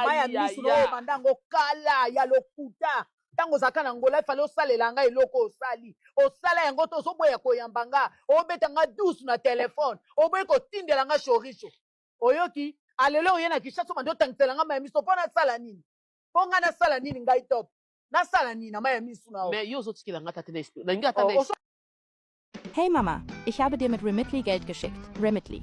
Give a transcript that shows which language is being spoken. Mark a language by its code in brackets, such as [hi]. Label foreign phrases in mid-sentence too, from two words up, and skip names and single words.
[ln] maya misu no mandango kala ya lokuta tango zaka na ngola fale osalela nga eloko osala yango to ozoboya koyamba nga obeta nga douce na telefone oboye kotindela nga shorisho oyoki alelo oye na Kinshasa mando tangisela nga maya misu mpo nasala nini mpo nga nasala nini ngai top nasala nini na maya misu na mais yo ozotikela nga tate na explique na nga ata [de] Hey Mama, ich habe dir mit Remitly Geld geschickt. Remitly.